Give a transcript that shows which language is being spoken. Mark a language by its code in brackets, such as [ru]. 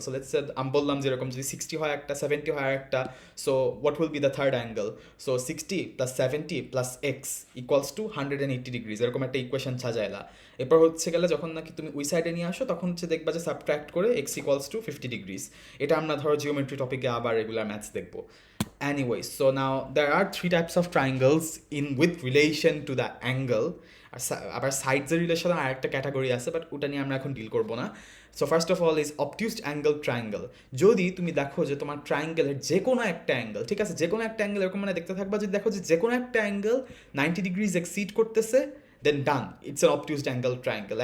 [bn] So let's say আমি বললাম যেরকম যদি 60 হয় একটা, 70 হয় একটা, [en] So what will be the third angle? [bn] So 60 + 70 + x equals to 180 degrees, এরকম একটা ইকুয়েশন সাজাইলা। এরপর হচ্ছে গেলে যখন নাকি তুমি ওই সাইডে নিয়ে আসো, তখন হচ্ছে দেখবা যে সাবট্র্যাক্ট করে x ইকুয়ালস টু 50 ডিগ্রিজ। এটা আমরা ধরো জিওমেট্রি টপিকে আবার রেগুলার ম্যাথস দেখবো। [en] Anyways, so now there are three types of triangles in with relation to the angle. [bn] আবার সাইডসের রিলেশন আর একটা ক্যাটাগরি আছে, বাট ওটা নিয়ে আমরা এখন ডিল করবো না। So first of all is অবটিউসড angle triangle. যদি তুমি দেখো যে তোমার ট্রায়াঙ্গেলের যে কোনো একটা অ্যাঙ্গেল, ঠিক আছে, যে কোনো একটা অ্যাঙ্গেল এরকম মানে দেখতে থাকবা, যদি দেখো যে কোনো একটা অ্যাঙ্গেল 90 ডিগ্রিজ এক্সিড করতেছে, [en] Then done, it's an obtused angle triangle.